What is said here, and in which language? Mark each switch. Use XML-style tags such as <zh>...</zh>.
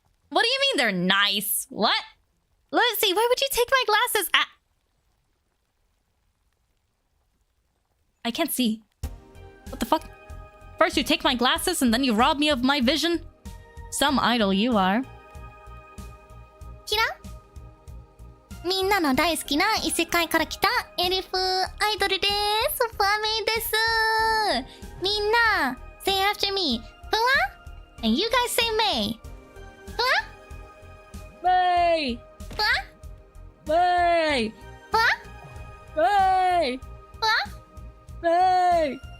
<en>What do you mean they're nice? What? Lucy, why would you take my glasses? I can't see. What the fuck? First you take my glasses and then you rob me of my vision? Some idol you are.</en> <ja>キラみんなの大好きな異世界から来たエルフアイドルです。ファミです。</ja> <en>みんな say after me ふわ and you guys say May ふわ May! ふわ May! ふわ May! ふわ May!</en>